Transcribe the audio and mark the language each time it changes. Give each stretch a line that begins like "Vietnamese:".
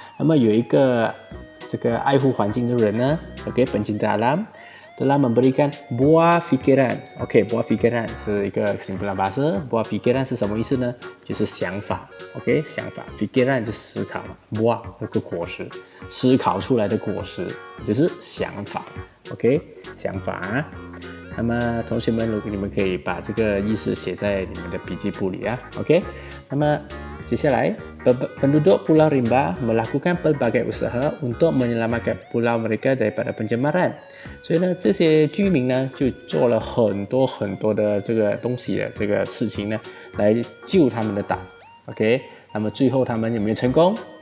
Malay: 那么有一个这个爱护环境的人呢，OK， pencinta alam telah memberikan buah fikiran。OK， buah fikiran 是一个 kesimpulan bahasa。
Chinese: buah fikiran 是什么意思呢？就是想法。OK， 想法 fikiran 就思考嘛 ，buah 那个果实，思考出来的果实就是想法。 OK， 想法啊。那么同学们，如果你们可以把这个意思写在你们的笔记簿里啊。
Malay: OK，那么接下来 penduduk Pulau Rimba melakukan pelbagai usaha untuk menyelamatkan pulau mereka daripada pencemaran。
Chinese: 所以呢，这些居民呢就做了很多的这个东西的这个事情呢，来救他们的岛。 OK， 那么最后他们有没有成功？